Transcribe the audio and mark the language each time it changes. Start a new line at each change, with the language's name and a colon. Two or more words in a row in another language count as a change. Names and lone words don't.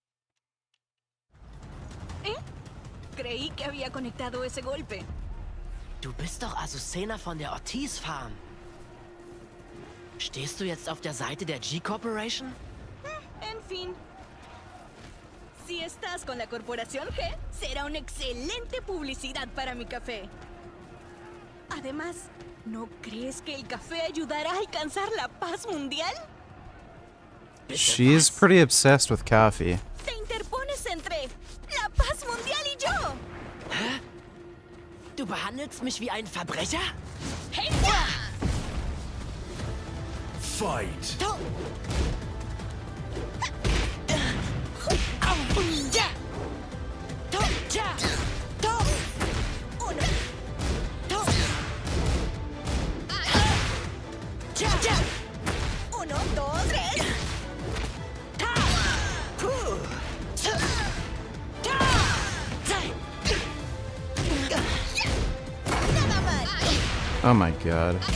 Spanish: Creí que había conectado ese golpe.
German: Du bist doch Azucena von der Ortiz Farm. Stehst du jetzt auf der Seite der G-Corporation?
Spanish: En fin. Si estás con la corporación G, será una excelente publicidad para mi café. Además, ¿no crees que el café ayudará a alcanzar la paz mundial?
English: She's pretty obsessed with coffee.
Spanish: Te interpones entre la paz mundial y yo.
German: Hä? Du behandelst mich wie ein Verbrecher?
English: Hey, Fight!
Spanish: Uno, dos, tres. Nada mal.
English: Oh my god.